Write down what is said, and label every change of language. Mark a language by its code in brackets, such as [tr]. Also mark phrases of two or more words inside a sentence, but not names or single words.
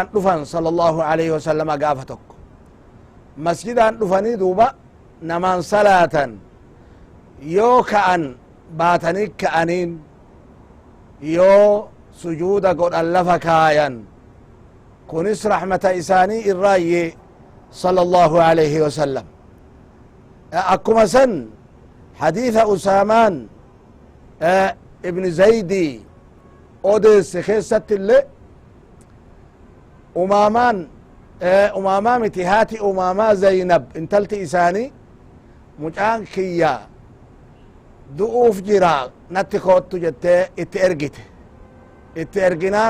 [om] dhufan [ar] صلى الله عليه وسلم [om] gaafa tokko masjidaan dhufanii duuba namaan salaatan yoo ka'an baatanii ka'aniin yoo sujuuda godhan lafa kaayan kunis rahmata isaanii irraayye [ar] صلى الله عليه وسلم [om] akkuma san [ar] حديث أسامان ابن زيدي [om] odeesse keessatti illee umaamaa miti haati umaamaa zaynab intalti isaanii mucaan kiyya du'uuf jira natti koottu jettee itti ergite itti erginaan